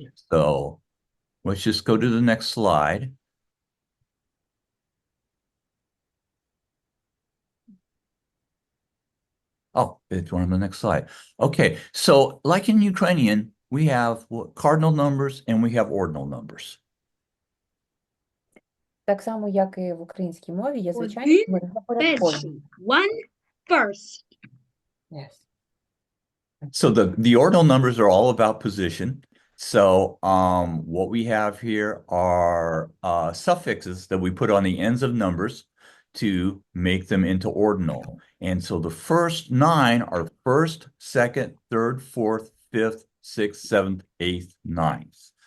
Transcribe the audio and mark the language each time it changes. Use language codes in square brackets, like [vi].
[en] So let's just go to the next slide. Oh, it's one on the next slide. Okay, so like in Ukrainian, we have cardinal numbers and we have ordinal numbers. [uk] Так само, як і в українській мові, є звичайні Один порядковані. [en] Percy. One first. Yes. So the ordinal numbers are all about position. So what we have here are suffixes that we put on the ends of numbers to make them into ordinal. And so the first 9 are first, second, third, fourth, fifth, sixth, seventh, eighth, ninth.